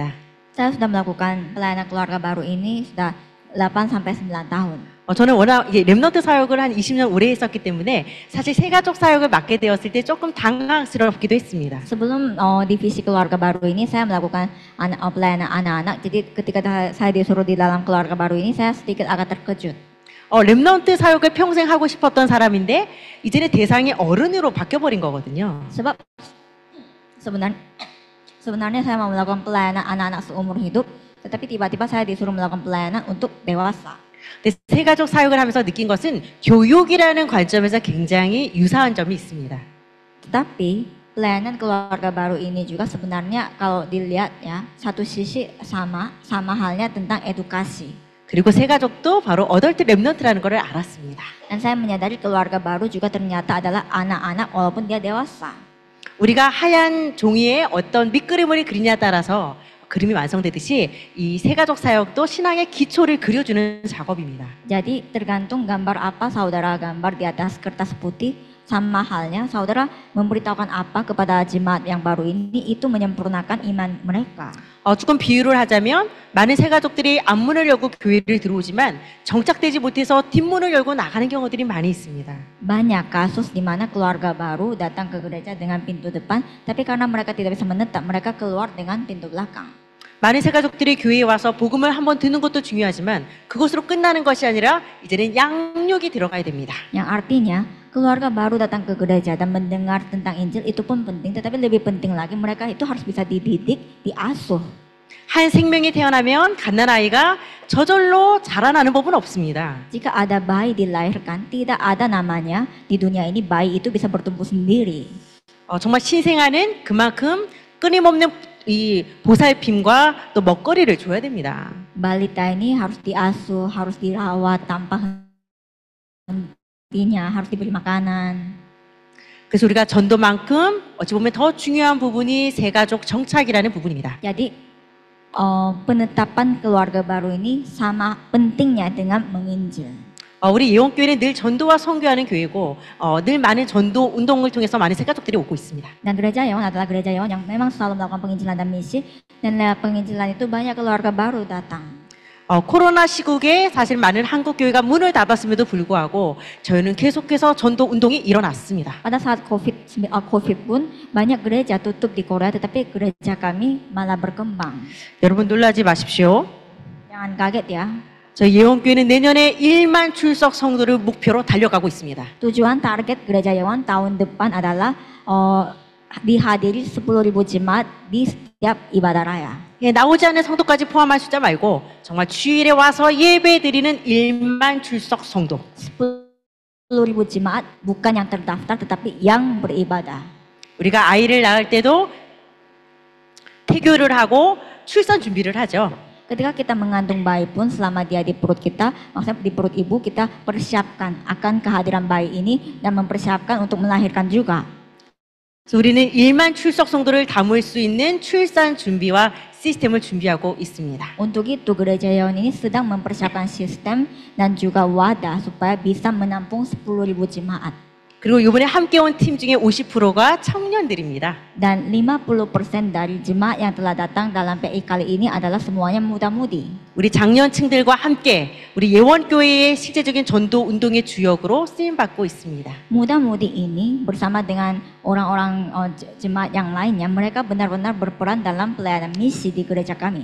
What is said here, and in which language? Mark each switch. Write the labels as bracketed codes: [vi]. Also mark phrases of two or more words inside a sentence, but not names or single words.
[id] Saya sudah melakukan pelayanan keluarga baru ini sudah 8 sampai 9 tahun. [ko] 저는 워낙 렘넌트 사역을 한 20년 오래 했었기 때문에 사실 세가족 사역을 맡게 되었을 때 조금 당황스럽기도 했습니다. [id] Sebelum divisi keluarga baru ini saya melakukan pelayanan anak-anak. Jadi ketika saya disuruh di dalam keluarga baru ini saya sedikit agak terkejut. [ko] 렘넌트 사역을 평생 하고 싶었던 사람인데 이제는 대상이 어른으로 바뀌어버린 거거든요. [id] Sebab sebenarnya saya mau melakukan pelayanan anak-anak seumur hidup, tetapi tiba-tiba saya disuruh melakukan pelayanan untuk dewasa. [ko] 세가족 사역을 하면서 느낀 것은 교육이라는 관점에서 굉장히 유사한 점이 있습니다. [id] Tetapi pelayanan keluarga baru ini juga sebenarnya kalau dilihat ya satu sisi sama halnya tentang edukasi. [ko] 그리고 세가족도 바로 어덜트 렘넌트라는 것을 알았습니다. [id] Dan saya menyadari keluarga baru juga ternyata adalah anak-anak walaupun dia dewasa. [ko] 우리가 하얀 종이에 어떤 밑그림을 그리냐에 따라서 그림이 완성되듯이 이 세가족 사역도 신앙의 기초를 그려주는 작업입니다. [id] Jadi tergantung gambar apa saudara gambar di atas kertas putih, sama halnya saudara memberitahukan apa kepada jemaat yang baru ini itu menyempurnakan iman mereka. [ko] 조금 비유를 하자면 많은 세가족들이 앞문을 열고 교회를 들어오지만 정착되지 못해서 뒷문을 열고 나가는 경우들이 많이 있습니다. [id] Banyak kasus di mana keluarga baru datang ke gereja dengan pintu depan, tapi karena mereka tidak bisa menetap, mereka keluar dengan pintu belakang. [ko] 많은 세가족들이 교회에 와서 복음을 한번 듣는 것도 중요하지만 그것으로 끝나는 것이 아니라 이제는 양육이 들어가야 됩니다. [id] Yang artinya keluarga baru datang ke gereja dan mendengar tentang Injil itu pun penting, tetapi lebih penting lagi mereka itu harus bisa dididik, diasuh. [ko] 한 생명이 태어나면 갓난아이가 저절로 자라나는 법은 없습니다. [id] Jika ada bayi dilahirkan, tidak ada namanya di dunia ini bayi itu bisa bertumbuh sendiri. [ko] 정말 신생아는 그만큼 끊임없는 이 보살핌과 또 먹거리를 줘야 됩니다. [id] Balita ini harus diasuh, harus dirawat tanpa hentinya, harus diberi makanan. [ko] 그래서 우리가 전도만큼 어찌 보면 더 중요한 부분이 세가족 정착이라는 부분입니다. [id] Jadi penetapan keluarga baru ini sama pentingnya dengan menginjil. [ko] 우리 예원교회는 늘 전도와 선교하는 교회고 늘 많은 전도 운동을 통해서 많은 세가족들이 오고 있습니다. [id] Dan gereja Yeon adalah gereja Yeon yang memang selalu melakukan penginjilan dan misi, dan lewat penginjilan itu banyak keluarga baru datang. [ko] 코로나 시국에 사실 많은 한국 교회가 문을 닫았음에도 불구하고 저희는 계속해서 전도 운동이 일어났습니다. [id] Pada saat COVID pun banyak gereja tutup di Korea, tetapi gereja kami malah berkembang. [ko] 여러분 놀라지 마십시오. [id] Jangan kaget ya. [ko] 저희 예원교회는 내년에 1만 출석 성도를 목표로 달려가고 있습니다. [id] Tujuan target gereja Yeon tahun depan adalah dihadiri 10.000 jemaat di setiap ibadah raya. [ko] 나오지 않는 성도까지 포함한 숫자 말고 정말 주일에 와서 예배 드리는 1만 출석 성도. [id] 10.000 jemaat bukan yang terdaftar tetapi yang beribadah. [ko] 우리가 아이를 낳을 때도 태교를 하고 출산 준비를 하죠. [id] Ketika kita mengandung bayi pun selama dia di perut kita, maksudnya di perut ibu, kita persiapkan akan kehadiran bayi ini dan mempersiapkan untuk melahirkan juga. [ko] 그래서 우리는 1만 출석 성도를 담을 수 있는 출산 준비와 시스템을 준비하고 있습니다. [id] Untuk itu gereja Yeon ini sedang mempersiapkan sistem dan juga wadah supaya bisa menampung 10.000 jemaat. [ko] 그리고 이번에 함께 온 팀 중에 50%가 청년들입니다. [id] Dan 50% dari jemaat yang telah datang dalam PI kali ini adalah semuanya muda-mudi. [ko] 우리 장년층들과 함께 우리 예원교회의 실제적인 전도 운동의 주역으로 쓰임 받고 있습니다. [id] Muda-mudi ini bersama dengan orang-orang jemaat yang lainnya, mereka benar-benar berperan dalam pelayanan misi di gereja kami.